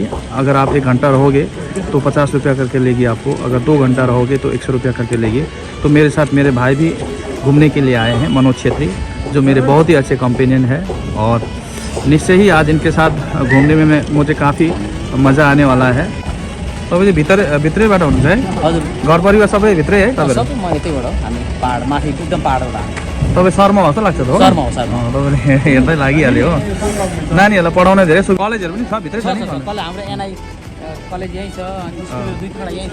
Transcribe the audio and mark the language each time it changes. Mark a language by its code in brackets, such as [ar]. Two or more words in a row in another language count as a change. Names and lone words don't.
[hi] अगर आप 1 घंटा रहोगे तो 50 रुपया करके लेगी आपको, अगर 2 घंटा रहोगे तो 100 रुपया करके लेगी। तो मेरे साथ मेरे भाई भी घूमने के लिए आए हैं, मनोज छेत्री, जो मेरे बहुत ही अच्छे कंपेनियन है। और निश्चय ही आज इनके साथ घूमने में मुझे काफ़ी मज़ा आने वाला है। [ne] तो भित्रैबाट हुनुहुन्छ है? हजुर, घर परिवार सबै भित्रै है तपाईहरु? सबै म यतैबाट हो, हामी पहाड माथि एकदम पहाडबाट। तपाईँ शर्मा जस्तो लाग्छ त हो? शर्मा हो, शर्मा। तपाईँले हेर्दै लागिहाल्यो हो। नानीहरूलाई पढाउने धेरै कलेजहरू पनि छ भित्रै छ नि? कलेज हाम्रो एनआई कलेज यहीँ छ, अनि स्कुल 2-3 यहीँ छ।